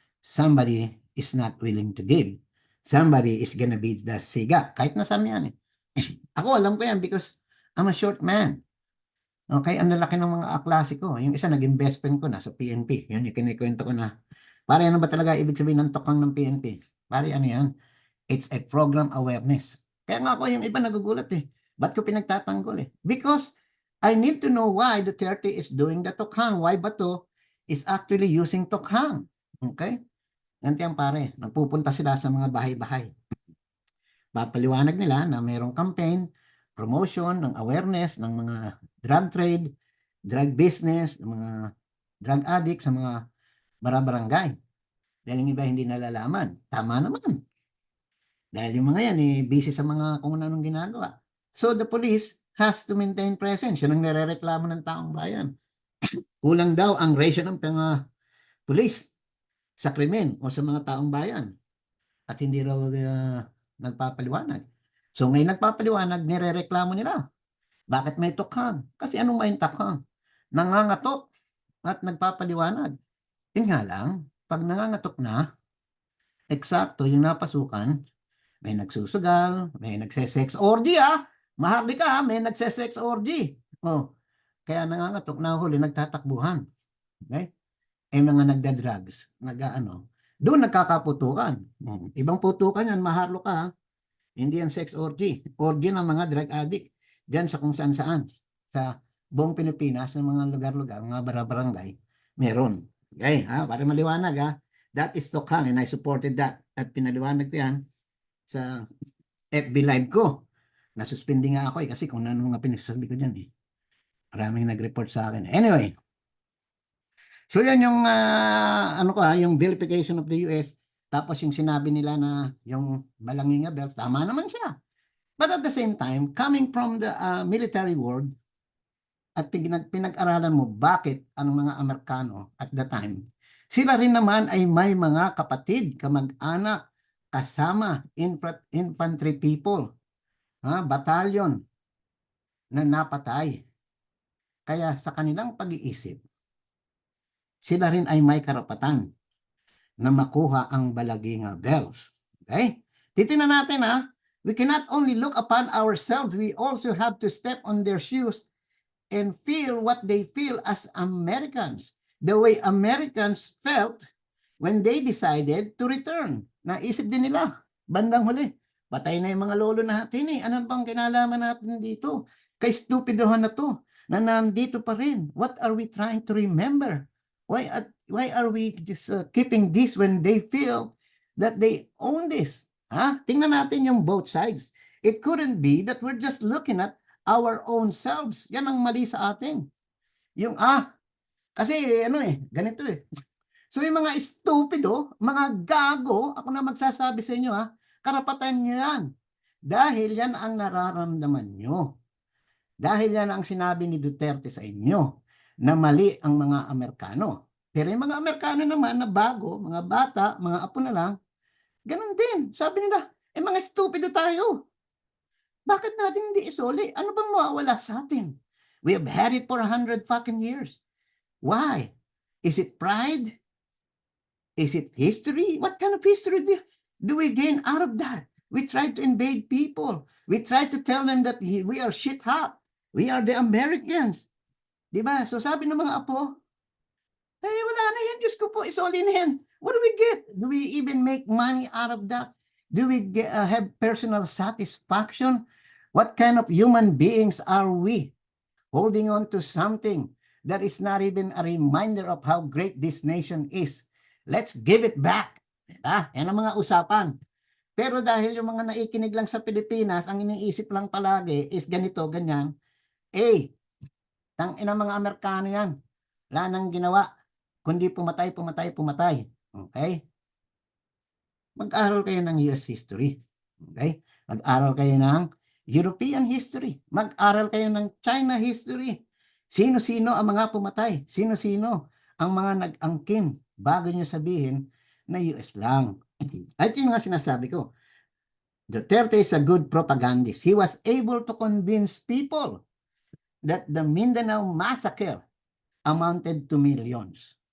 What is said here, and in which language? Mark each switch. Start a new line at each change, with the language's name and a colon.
English: Somebody is not willing to give. Somebody is gonna be the siga.
Filipino: Kahit nasaan yan eh. Ako alam ko yan
English: because I'm a short man.
Filipino: Okay, ang lalaki ng mga aklase ko. Yung isa naging best friend ko na sa PNP. Yan yung kinikwento ko na. Pare, ano ba talaga ibig sabihin ng tokang ng PNP? Pare, ano yan?
English: It's a program awareness.
Filipino: Kaya nga ako yung iba nagugulat eh. Ba't ko pinagtatanggol eh?
English: Because I need to know why Duterte is doing the tokhang. Why Bato is actually using tokhang.
Filipino: Okay? Ganti ang pare. Nagpupunta sila sa mga bahay-bahay. Papaliwanag nila na mayroong campaign, promotion ng awareness ng mga drug trade, drug business, ng mga drug addict sa mga barabarangay. Dahil yung iba hindi nalalaman. Tama naman. Dahil yung mga yan busy sa mga kung anong ginagawa.
English: So the police has to maintain presence.
Filipino: Yun ang nirereklamo ng taong bayan. Kulang daw ang ratio ng mga police sa krimen o sa mga taong bayan. At hindi raw nagpapaliwanag. So ngayon nagpapaliwanag, nirereklamo nila. Bakit may tokhang? Kasi anong may tokhang? Nangangatok at nagpapaliwanag. Yun nga lang, pag nangangatok na, eksakto yung napasukan, may nagsusugal, may nagse-sex orgy maharlika may nagse-sex orgy. Kaya nangangatok, nahuli, nagtatakbuhan. Okay? Mga nagda-drugs, doon nagkakaputukan. Ibang putukan yan, maharlo ka, hindi yan sex orgy. Orgy ng mga drug addict. Diyan sa kung saan-saan. Sa buong Pilipinas, sa mga lugar-lugar, mga barabarangay, meron.
English: Okay,
Filipino: para maliwanag
English: that is tokhang and I supported that.
Filipino: At pinaliwanag ko yan sa FB live ko. Nasuspindi nga ako kasi kung ano mga pinagsasabi ko dyan Maraming nag-report sa akin.
English: Anyway, so
Filipino: yan yung yung
English: vilification of the US.
Filipino: Tapos yung sinabi nila na yung Balanginga Belt, tama naman siya.
English: But at the same time, coming from the military world,
Filipino: at pinag-aralan mo bakit ang mga Amerikano at the time, sila rin naman ay may mga kapatid, kamag-anak, kasama, infantry people, batalyon na napatay. Kaya sa kanilang pag-iisip, sila rin ay may karapatan na makuha ang Balaginga Bells. Okay? Titingnan natin
English: we cannot only look upon ourselves, we also have to step on their shoes and feel what they feel as Americans. The way Americans felt when they decided to return.
Filipino: Naisip din nila, bandang huli, Patay na yung mga lolo natin eh. Ano bang kinalaman natin dito? Kay stupidohan na to, na nandito pa rin.
English: What are we trying to remember? Why are we just keeping this when they feel that they own this? Ha?
Filipino: Tingnan natin yung
English: both sides. It couldn't be that we're just looking at our own selves.
Filipino: Yan ang mali sa atin. Yung kasi ano eh, ganito eh. So yung mga stupido, mga gago, ako na magsasabi sa inyo karapatan nyo yan. Dahil yan ang nararamdaman nyo. Dahil yan ang sinabi ni Duterte sa inyo na mali ang mga Amerikano. Pero yung mga Amerikano naman na bago, mga bata, mga apo na lang, ganun din. Sabi nila, mga stupido tayo. Bakit natin hindi isuli? Ano bang mawawala sa atin?
English: We have had it for 100 fucking years. Why? Is it pride? Is it history? What kind of history do we gain out of that? We try to invade people. We try to tell them that we are shit hot. We are the Americans. Diba?
Filipino: So sabi ng mga apo, wala na yan. Diyos ko po,
English: it's all in hand. What do we get? Do we even make money out of that? Do we have personal satisfaction? What kind of human beings are we? Holding on to something that is not even a reminder of how great this nation is. Let's give it back.
Filipino: Diba? Yan ang mga usapan. Pero dahil yung mga naikinig lang sa Pilipinas, ang iniisip lang palagi is ganito, ganyan. Tangina mga Amerikano yan. Wala nang ginawa. Kundi pumatay, pumatay, pumatay. Okay? Mag-aral kayo ng US history. Okay? Mag-aral kayo ng European history. Mag-aral kayo ng China history. Sino-sino ang mga pumatay? Sino-sino ang mga nag-angkin bago nyo sabihin na US lang? At yun nga sinasabi ko.
English: Duterte is a good propagandist. He was able to convince people that the Mindanao massacre amounted to millions.